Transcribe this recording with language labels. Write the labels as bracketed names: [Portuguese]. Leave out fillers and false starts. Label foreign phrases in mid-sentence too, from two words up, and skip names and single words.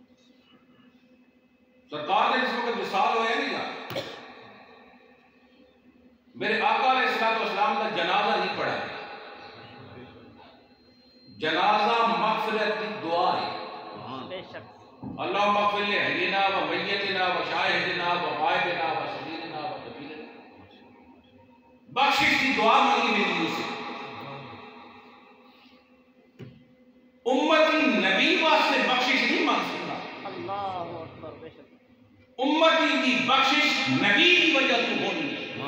[Urdu] سرکار نے جس وقت وصال ہویا نہیں گا، میرے آقا [Arabic] علیہ السلام [Urdu] کا جنازہ نہیں پڑھا گیا۔ جنازہ مغفرت کی دعا ہے، [Arabic] اللہم اغفر لحینا و میتنا و شاہدنا و غائبنا و صغیرنا و کبیرنا، [Urdu] بخشش کی دعا مانگی میری اسے۔ امتی نبی واسطے بخشش نہیں مانگ سکتا، امتی کی بخشش نبی کی وجہ تو ہونی ہے۔